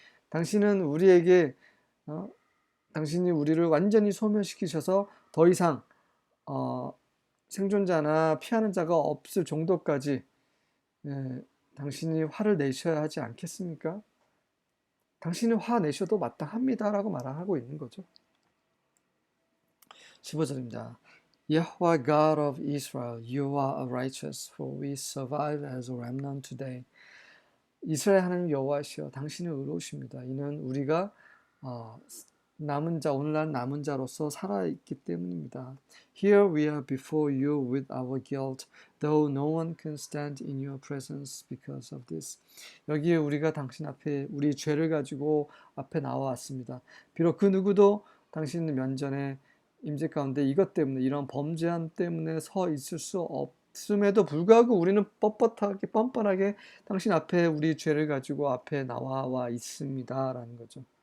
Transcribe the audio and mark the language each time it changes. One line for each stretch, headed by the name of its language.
Korean: 당신은 우리에게 당신이 우리를 완전히 소멸시키셔서 더 이상 생존자나 피하는 자가 없을 정도까지 당신이 화를 내셔야 하지 않겠습니까? 당신이 화 내셔도 마땅합니다라고 말하고 있는 거죠. 15절입니다.
English: Yahweh God of Israel, you are righteous, for we survive as a remnant today.
Korean: 이스라엘 하나님 여호와시여, 당신은 의로우십니다. 이는 우리가 남은 자, 오늘날 남은 자로서 살아있기 때문입니다.
English: Here we are before you with our guilt, though no one can stand in your presence because of this.
Korean: 여기에 우리가 당신 앞에 우리 죄를 가지고 앞에 나와왔습니다. 비록 그 누구도 당신 면전에 임재 가운데 이것 때문에, 이런 범죄함 때문에 서 있을 수 없음에도 불구하고 우리는 뻣뻣하게 뻔뻔하게 당신 앞에 우리 죄를 가지고 앞에 나와 있습니다라는 거죠.